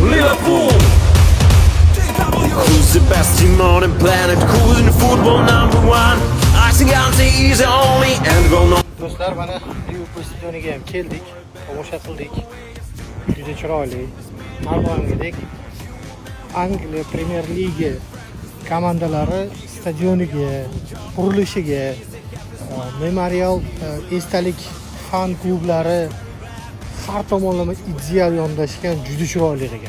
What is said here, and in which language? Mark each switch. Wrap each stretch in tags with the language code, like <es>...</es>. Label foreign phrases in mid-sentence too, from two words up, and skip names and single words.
<en>Liverpool. Who's the best team on the planet? Who's in football number one? I think answer is only and will not.</en> <uz>Do'stlar, mana Liverpool stadioniga ham keldik, tomosha qildik. Juda chiroyli. Har doimgidek Angliya Premier Ligi komandalari stadioniga, qurilishiga, memorial esdalik fan klublari har tomonlama ideal yondashgan juda chiroyli ekan.</uz>